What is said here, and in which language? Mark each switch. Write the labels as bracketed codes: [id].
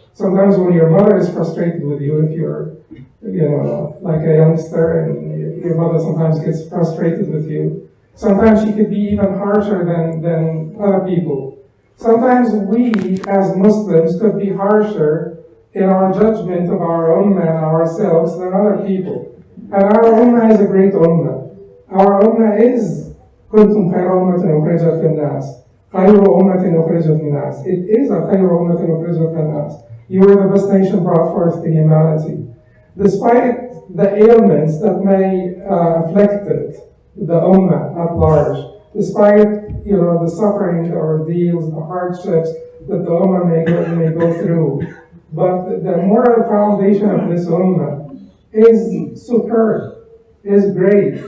[en] Sometimes when your mother is frustrated with you, if you're, like a youngster and your mother sometimes gets frustrated with you, sometimes she could be even harsher than other people. Sometimes we, as Muslims, could be harsher in our judgment of our ummah and ourselves than other people. And our ummah is a great ummah. Our ummah is [ar] كنتم خير أمة أخرجت للناس. خير أمة أخرجت للناس. [en] It is a [ar] خير أمة أخرجت للناس. [en] You are the best nation brought forth to humanity. Despite the ailments that may afflict it, the ummah at large, despite the suffering, the ordeals, the hardships that the ummah may go through, but the moral foundation of this ummah is superb, is great.